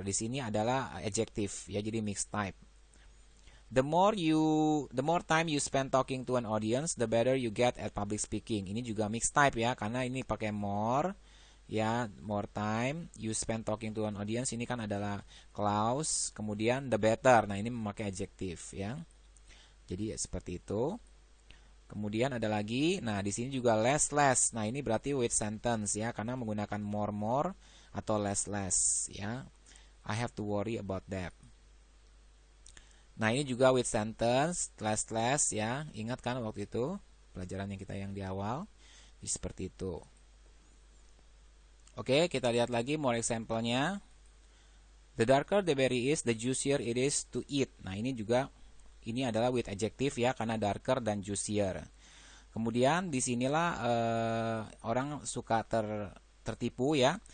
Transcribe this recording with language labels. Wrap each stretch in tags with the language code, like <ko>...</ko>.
<id>Di sini adalah adjective ya, jadi mixed type.</id> <en>The more time you spend talking to an audience, the better you get at public speaking.</en> <id>Ini juga mixed type ya, karena ini pakai more ya,</id> <en>more time you spend talking to an audience.</en> <id>Ini kan adalah clause, kemudian the better. Nah, ini memakai adjective ya. Jadi seperti itu. Kemudian ada lagi, nah di sini juga less. Nah, ini berarti with sentence ya, karena menggunakan more atau less ya.</id> <en>I have to worry about that.</en> <id>Nah, ini juga with sentence, less ya. Ingat kan waktu itu pelajaran yang di awal. Jadi seperti itu. Oke, kita lihat lagi more example-nya.</id> <en>The darker the berry is, the juicier it is to eat.</en> <id>Nah, ini adalah with adjective ya, karena darker dan juicier. Kemudian disinilah orang suka tertipu ya.</id>